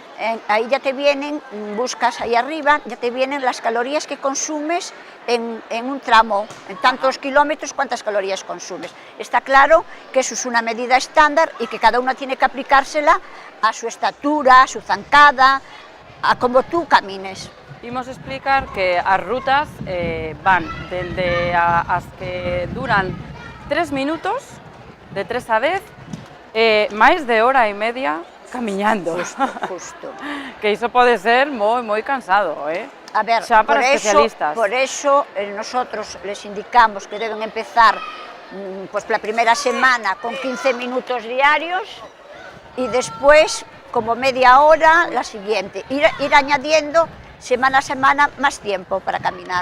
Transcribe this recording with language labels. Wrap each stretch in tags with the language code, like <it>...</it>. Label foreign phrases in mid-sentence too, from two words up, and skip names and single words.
<es>ahí ya te vienen, buscas ahí arriba, ya te vienen las calorías que consumes en un tramo, en tantos kilómetros, cuántas calorías consumes. Está claro que eso es una medida estándar y que cada uno tiene que aplicársela a su estatura, a su zancada, a como tú camines.</es> <gl>Imos explicar que as rutas van dende as que duran 3 minutos, de 3 a 10, máis de hora e media camiñando. Justo. Que iso pode ser moi cansado, A ver, xa para especialistas.</gl> <es>Por eso nosotros les indicamos que deben empezar pues la primera semana con 15 minutos diarios y después como media hora la siguiente. Ir añadiendo semana a semana más tiempo para caminar.</es>